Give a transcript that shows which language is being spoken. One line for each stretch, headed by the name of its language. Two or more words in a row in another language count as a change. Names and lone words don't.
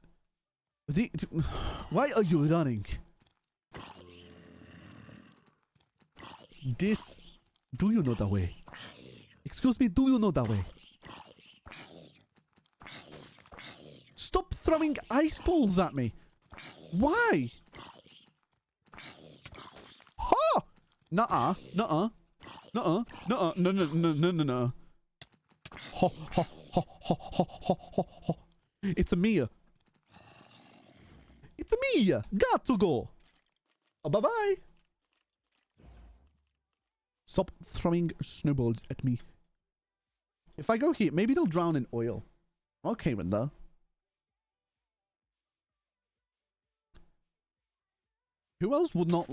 English: Why are you running? This... Do you know that way? Excuse me, do you know that way? Stop throwing ice balls at me. Why? Ha! Nuh-uh. Nuh-uh. Nuh-uh. Nuh-uh. No, no, no, no, no, no. Ho, ho, ho, ho, ho, ho, ho, ho. It's a Mia. It's a Mia. Got to go. Oh, bye-bye. Stop throwing snowballs at me. If I go here, maybe they'll drown in oil. Okay, with that. Who else would not...